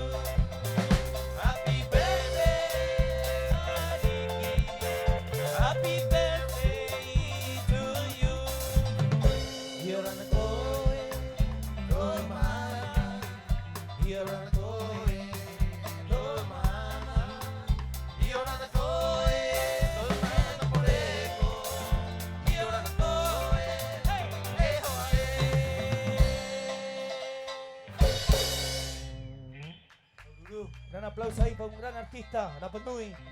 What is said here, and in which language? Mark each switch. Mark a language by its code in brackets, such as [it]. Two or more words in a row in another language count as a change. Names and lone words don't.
[en] Happy birthday, Ariki. Happy birthday to you. [rap] Yorana koe, tomana. Yorana koe, tomana. Yorana koe, tomana poreko. Yorana koe, [es] gran aplauso ahí para un gran artista, Rapanui.